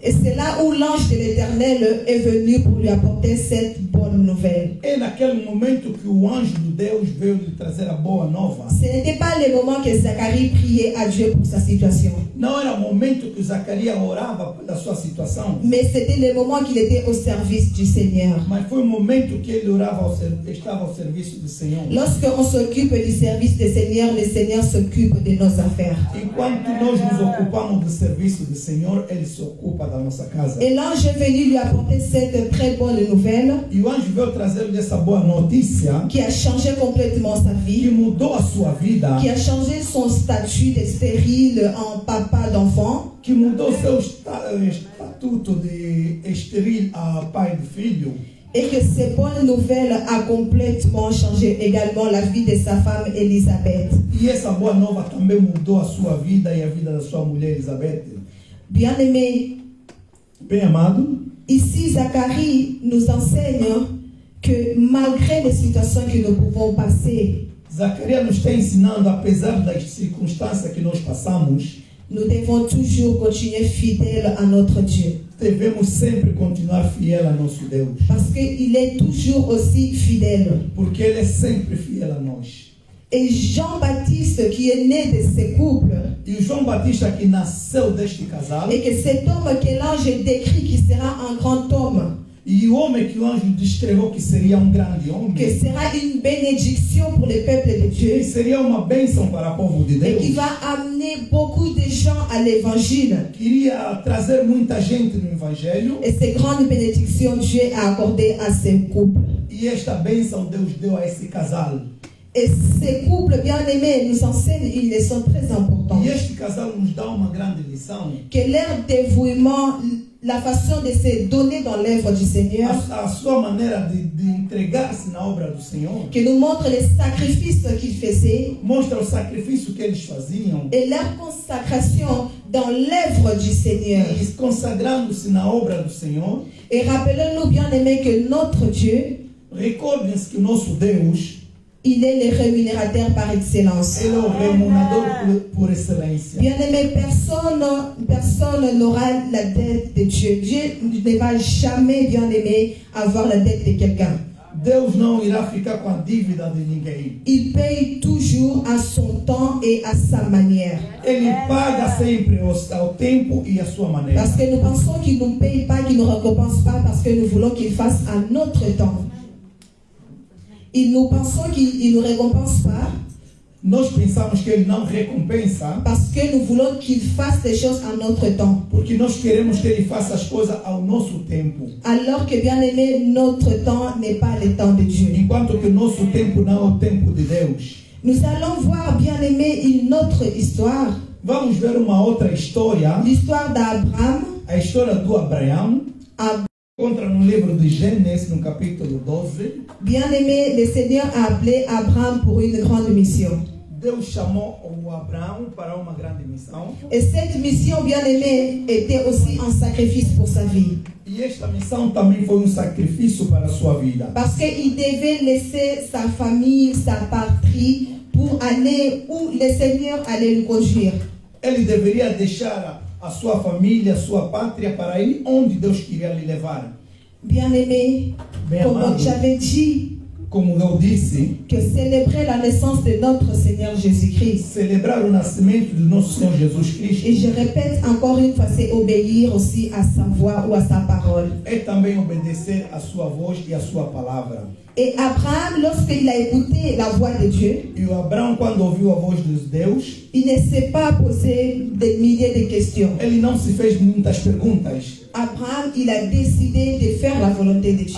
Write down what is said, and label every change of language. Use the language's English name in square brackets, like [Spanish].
[French] Et c'est là où l'ange de l'Éternel est venu pour lui apporter cette bonne nouvelle. [Portuguese] é naquele momento que o anjo de Deus veio lhe trazer a boa nova. [French] Ce n'était pas le moment que Zacharie priait à Dieu pour sa situation. [Portuguese] Não era o momento que Zacarias orava pela sua situação, [French] Mais c'était le moment qu'il était au service du Seigneur. [Portuguese] mas foi o momento que ele orava estava ao serviço do Senhor. [French] Lorsqu'on s'occupe du service du Seigneur, le Seigneur s'occupe de nos affaires. [Portuguese] Enquanto nós nos ocupamos do serviço do Senhor, Ele se ocupa da nossa casa. [French] Et l'ange est venu lui apporter cette très bonne nouvelle [Portuguese] E o anjo veio trazer-lhe essa boa notícia [French] qui a changé complètement sa [Portuguese] que [French] vie, [Portuguese] mudou a sua vida, [French] qui a changé son statut de stérile en papa d'enfant, [Portuguese] que mudou seu estatuto de estéril a pai do filho. [French] et que cette bonne nouvelle a complètement changé également la vie de sa femme Élisabeth. [Portuguese] E essa boa nova também mudou a sua vida e a vida da sua mulher Elizabeth. [French] Bien-aimé, [Portuguese] Bem amado, [French] ici Zacharie nous enseigne que malgré les situations que nous pouvons passer, [Portuguese] Zacarias nos está ensinando, apesar das circunstâncias que nós passamos, [French] nous devons toujours continuer fidèles à notre Dieu. [Portuguese] devemos sempre continuar fiel a nosso Deus, [French] Parce qu'il est toujours aussi fidèle. [Portuguese] porque Ele é sempre fiel a nós. [French] Et Jean-Baptiste, qui est né de ce couple, [Portuguese] E o João Batista, que nasceu deste casal, [French] et que cet homme que l'ange décrit qui sera un grand homme, [Portuguese] E o homem que o anjo descreveu que seria grande [French] que [Portuguese] homem, [French] sera une bénédiction pour le peuple de Dieu [Portuguese] que seria uma bênção para o povo de [French] et qui [Portuguese] Deus, [French] va amener beaucoup de gens à l'évangile. [Portuguese] queria trazer muita gente no Evangelho, [French] Et ces grandes bénédictions, Dieu a accordé à ces couples. [Portuguese] e esta bênção Deus deu a esse casal. [French] Et ces couples bien-aimés nous enseignent une leçon très importante. [Portuguese] E este casal nos dá uma grande lição. [French] Que leur dévouement, la façon de se donner dans l'œuvre du Seigneur, [Portuguese] A sua maneira de entregar-se na obra do Senhor [French] qui nous montre les sacrifices qu'ils faisaient [Portuguese] mostra o sacrifício que eles faziam [French] et leur consacration dans l'œuvre du Seigneur. [Portuguese] e consagrando-se na obra do Senhor. [French] Et rappelons-nous bien-aimés que notre Dieu, [Portuguese] Recordem-se que o nosso Deus, [French] il est le rémunérateur par excellence. [Portuguese] Ele é o remunerador por excelência. [French] Bien-aimé, personne n'aura la dette de Dieu. Dieu ne va jamais, bien-aimé, avoir la dette de quelqu'un. [Portuguese] Deus não irá ficar com a dívida de ninguém. [French] Il paye toujours à son temps et à sa manière. [Portuguese] Ele paga sempre ao tempo e à sua maneira. [French] Parce que nous pensons qu'il ne nous paye pas, qu'il ne nous récompense pas, parce que nous voulons qu'il fasse à notre temps. Nous pensons qu'il ne nous récompense pas, [Portuguese] Nós pensamos que Ele não recompensa [French] parce que nous voulons qu'il fasse les choses à notre temps. [Portuguese] porque nós queremos que Ele faça as coisas ao nosso tempo. [French] Alors que, bien aimé, notre temps n'est pas le temps de Dieu. [Portuguese] Enquanto que o nosso tempo não é o tempo de Deus. [French] Nous allons voir, bien aimé, une autre histoire. [Portuguese] Vamos ver uma outra história, [French] L'histoire d'Abraham. [Portuguese] a história do Abraão. Encontra no livro de Gênesis, no capítulo 12. [French] Bien aimé, le Seigneur a appelé Abraham pour une grande mission. [Portuguese] Deus chamou o Abraão para uma grande missão. [French] Et cette mission, bien aimé, était aussi un sacrifice pour sa vie. [Portuguese] E esta missão também foi sacrifício para a sua vida. [French] Parce qu'il devait laisser sa famille, sa patrie, pour aller où le Seigneur allait le conduire. [Portuguese] Ele deveria deixar a sua família, a sua pátria para ir onde Deus queria lhe levar. [French] Bien aimé, comme j'avais dit, [Portuguese] como eu disse, [French] que célébrer la naissance de notre Seigneur Jésus-Christ. [Portuguese] Celebrar o nascimento do nosso Senhor Jesus Cristo. [French] Et je répète encore une fois, c'est obéir aussi à sa voix ou à sa parole. [Portuguese] É também obedecer a sua voz e a sua palavra. [French] Et Abraham, lorsqu'il a écouté la voix de Dieu, [Portuguese] E o Abraão, quando ouviu a voz de Deus, [French] il ne s'est pas posé des milliers de questions. [Portuguese] ele não se fez muitas perguntas. [French] Abraham, il a décidé de faire la volonté de Dieu.